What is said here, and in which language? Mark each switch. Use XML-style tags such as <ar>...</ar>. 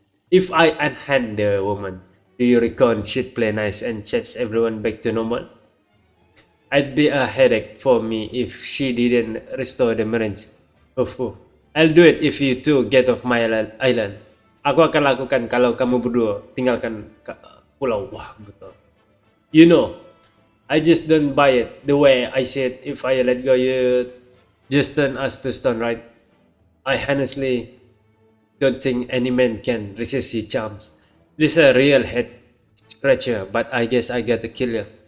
<en>If I unhand the woman, do you reckon she'd play nice and change everyone back to normal? I'd be a headache for me if she didn't restore the marriage. I'll do it if you two get off my island.</en> <ms>Aku akan lakukan kalau kamu berdua tinggalkan pulau. Wah, betul.</ms> <en>You know, I just don't buy it the way I said. If I let go, you just turn us to stone, right? I honestly don't think any man can resist his charms. This is a real head scratcher, but I guess I gotta kill you.</en>